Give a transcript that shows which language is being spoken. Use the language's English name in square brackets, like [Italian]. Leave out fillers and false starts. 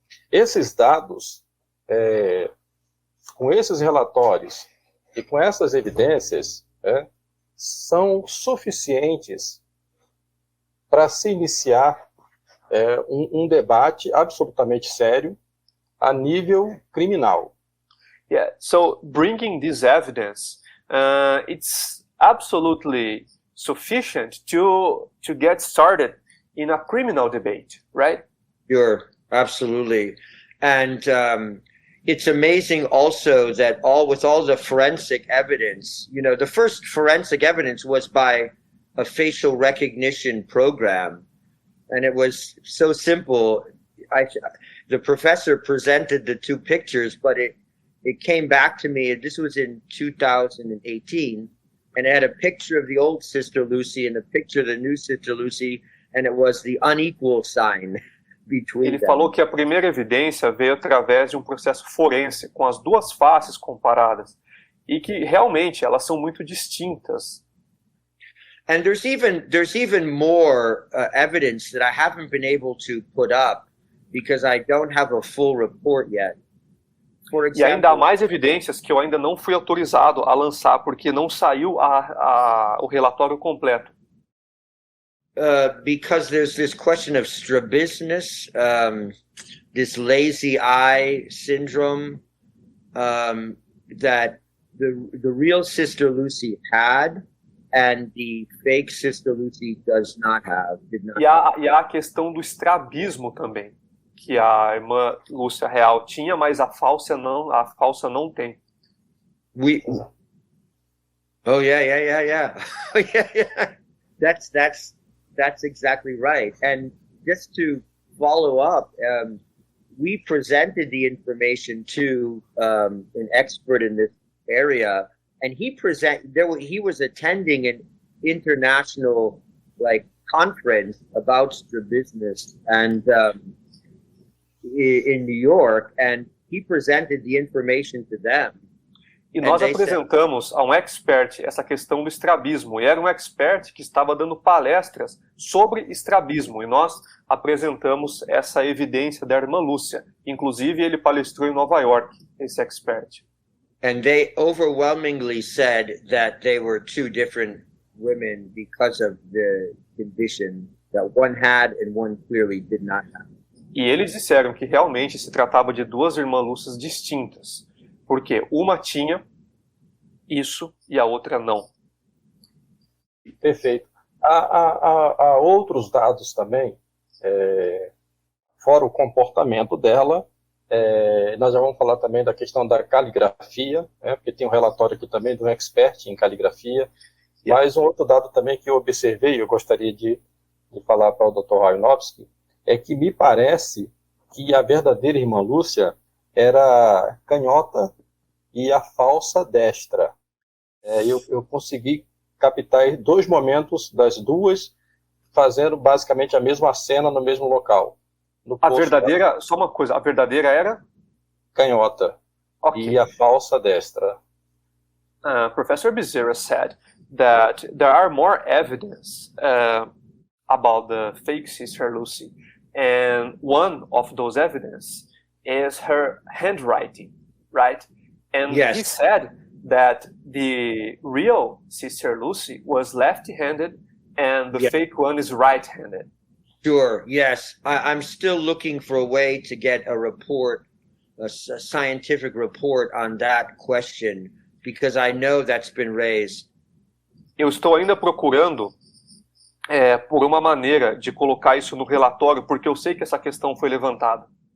[Portuguese] Esses dados, com esses relatórios e com essas evidências, são suficientes para se iniciar um debate absolutamente sério a nível criminal. [English] Yeah, so bringing this evidence, it's absolutely sufficient to get started in a criminal debate, right? Sure, absolutely. And it's amazing also that with all the forensic evidence, the first forensic evidence was by a facial recognition program, and it was so simple. The professor presented the two pictures, but it came back to me. This was in 2018, and it had a picture of the old Sister Lucy and a picture of the new Sister Lucy, and it was the unequal sign between [Portuguese] Ele [English] them. [Portuguese] falou que a primeira evidência veio através de um processo forense, com as duas faces comparadas, e que realmente elas são muito distintas. [English] And there's even more evidence that I haven't been able to put up because I don't have a full report yet. For [Portuguese] E ainda há [English] example, [Portuguese] mais evidências que eu ainda não fui autorizado a lançar, porque não saiu o relatório completo. [English] because there's this question of strabismus, this lazy eye syndrome that the real Sister Lucy had, and the fake Sister Lucy did not have. [Portuguese] E há a questão do estrabismo também, que a irmã Lúcia real tinha, mas a falsa não tem. [English] Oh yeah. Oh, yeah. That's exactly right. And just to follow up, we presented the information to an expert in this area, and he was attending an international conference about strabismus and in New York, and he presented the information to them. [Portuguese] E nós apresentamos a um expert essa questão do estrabismo, e era um expert que estava dando palestras sobre estrabismo, e nós apresentamos essa evidência da irmã Lúcia. Inclusive, ele palestrou em Nova York, esse expert. [English] And they overwhelmingly said that they were two different women because of the condition that one had and one clearly did not have. [Portuguese] E eles disseram que realmente se tratava de duas irmãs Lúcias distintas, porque uma tinha isso e a outra não. Perfeito. Há outros dados também, fora o comportamento dela. Nós já vamos falar também da questão da caligrafia, porque tem um relatório aqui também de um expert em caligrafia. Mas um outro dado também que eu observei, eu gostaria de falar para o Dr. Rajnovski, é que me parece que a verdadeira irmã Lúcia era canhota e a falsa destra. Eu consegui captar 2 momentos das duas fazendo basicamente a mesma cena no mesmo local. A verdadeira, só uma coisa, a verdadeira era? Canhota. Okay. E a falsa destra. [English] Professor Bezerra said that there are more evidence about the fake Sister Lucy, and one of those evidence is her handwriting, right? And yes. He said that the real Sister Lucy was left-handed and the fake one is right-handed. Sure, yes. I'm still looking for a way to get a report, a scientific report on that question, because I know that's been raised. [Portuguese] Eu estou ainda procurando por uma maneira de colocar isso no relatório, porque eu sei que essa questão foi levantada.